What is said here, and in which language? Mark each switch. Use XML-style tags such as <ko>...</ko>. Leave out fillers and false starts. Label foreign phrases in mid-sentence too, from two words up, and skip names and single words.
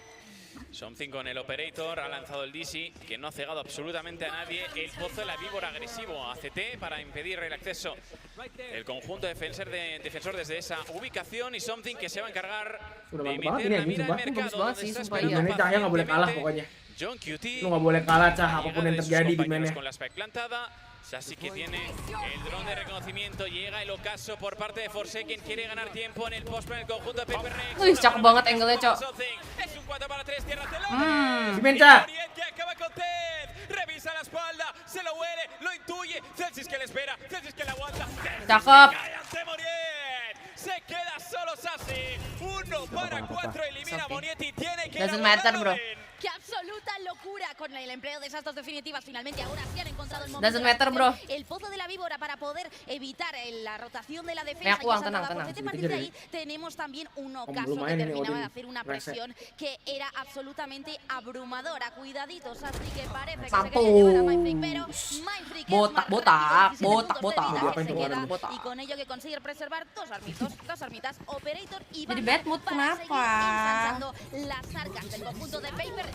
<es>Something con el operator, ha lanzado el DC, que no ha cegado absolutamente a nadie. El pozo de la víbora agresivo a CT para impedir el acceso del conjunto defensor desde esa ubicación. Y Something que se va a encargar de meter la mira al mercado, donde está esperando pacientemente John QT.</es> <id>Lu nggak boleh kalah, Cah, apapun yang terjadi di mainnya.</id> <es>Con la spec plantada. Sassy que tiene el dron de reconocimiento, llega el ocaso por parte de Forsaken, quiere ganar tiempo en el post en el conjunto de PaperX.</es> <id>Wih, cakep banget angle-nya, Cok.</id> <es>Es un 4 para 3, tierra celeste. Dimensa. Que acaba con Ted, revisa la espalda, se lo huele, lo intuye. Celsius que le espera, Celsius que le aguanta.</es> <id>Cakep.</id> <es>Se queda solo Sassy. 1 para 4, elimina a Moniet y tiene que</es> <en>Doesn't matter, bro.</en> <es>¡Qué absoluta locura con el empleo de esas dos definitivas! Finalmente ahora sí han encontrado el momento</es> <en>Doesn't matter, bro.</en> <es>el pozo de la víbora para poder evitar la rotación de la defensa.</es> <id>Tenang.</id> <es>A partir de ahí tenemos también un ocaso que terminaba de hacer una presión que era absolutamente abrumadora. Cuidaditos, así que parece que se quería llevar a Mindfreak, pero Mindfreak se queda y con ello que consigue preservar dos armitas, Operator y Van para seguir ensanchando las arcas del conjunto de Paper.</es>